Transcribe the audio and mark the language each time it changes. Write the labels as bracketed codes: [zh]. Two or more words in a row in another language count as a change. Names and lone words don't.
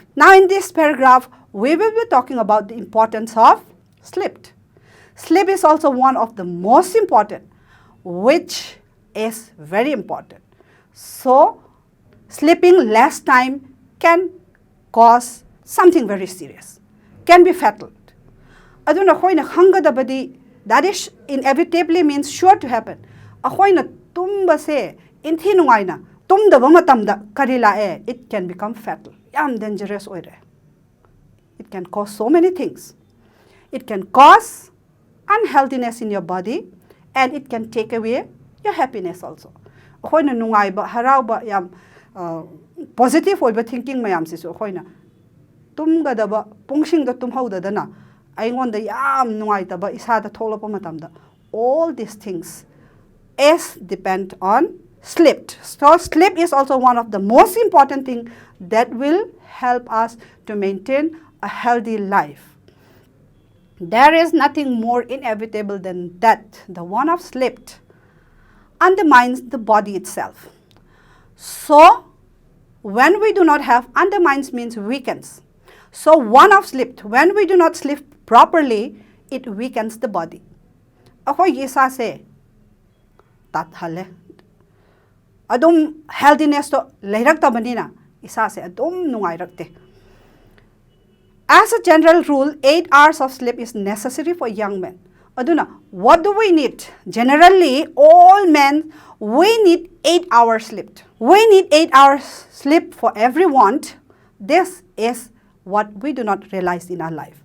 [en] Now in this paragraph, we will be talking about the importance of sleep. Sleep is also one of the most important, which is very important. So sleeping less time can cause something very serious, can be fatal. [mni] Aduna khoina hangadabadi, [en] that is inevitably means sure to happen. [mni] Ahoina tumba se inthi nungaina tumdaba matamda karila [en] it can become fatal. [mni] Yam dangerous oire. [en] It can cause so many things. It can cause unhealthiness in your body, and it can take away your happiness also. [mni] Ahoina nungaiba harauba yam positive oiba thinking mayam sisu ahoina tumgadaba pungsingda tumhaudadana aingonda yam nungaitaba isada tholapa matamda. [en] All these things is depend on sleep. So sleep is also one of the most important thing that will help us to maintain a healthy life. There is nothing more inevitable than that. The one of sleep undermines the body itself. So when we do not have, undermines means weakens. So one of sleep, when we do not sleep properly, it weakens the body. [mni] Ako isa se tathale. Adum healthiness to leirak tabanina isa se adum nungai rakte. [en] As a general rule, 8 hours of sleep is necessary for young men. Aduna, what do we need? Generally, all men, we need 8 hours sleep. We need 8 hours sleep for everyone. This is what we do not realize in our life.